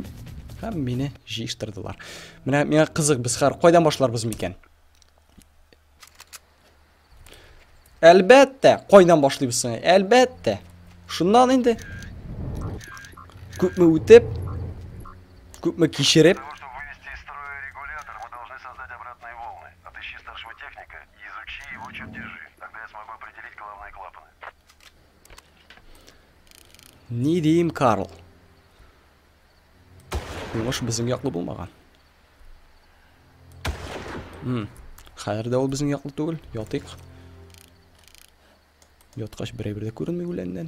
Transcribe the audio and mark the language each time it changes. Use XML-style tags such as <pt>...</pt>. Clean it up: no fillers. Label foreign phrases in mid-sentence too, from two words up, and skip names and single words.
<tt>Һәм мине җыештырдылар. Менә миңа кызык, без хәр кайдан башларбыз микән? Әлбәттә, кайдан башлыйбыз соң? Әлбәттә. Шуннан инде. Күпме үтеп, күпме кичереп.</tt> <ru>Для того, чтобы вывести из строя регулятор, мы должны создать обратные волны. Отыщи старшего техника и изучи его чертежи. Тогда я смогу определить главные клапаны.</ru> <tt>Ни дим, Карл? Йомыш безнең яклы булмаган. Хәзер дә ул безнең яклы түгел. Ятыйк. Яткач берәй-бердә күренми үләннән.</tt>